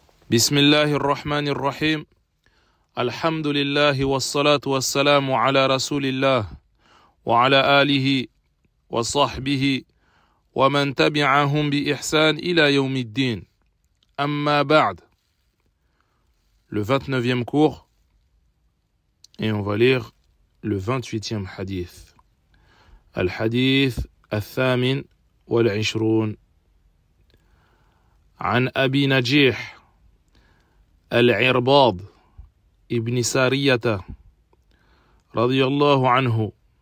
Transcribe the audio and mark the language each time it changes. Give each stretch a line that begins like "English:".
Arabic: بسم الله الرحمن الرحيم الحمد لله والصلاة والسلام على رسول الله وعلى آله وصحبه ومن تبعهم بإحسان إلى يوم الدين أما بعد.
French: Le 29e cours et on va lire le 28e hadith.
Arabic: الحديث الثامن والعشرون عن أبي نجيح العرباض ابن سارية رضي الله عنه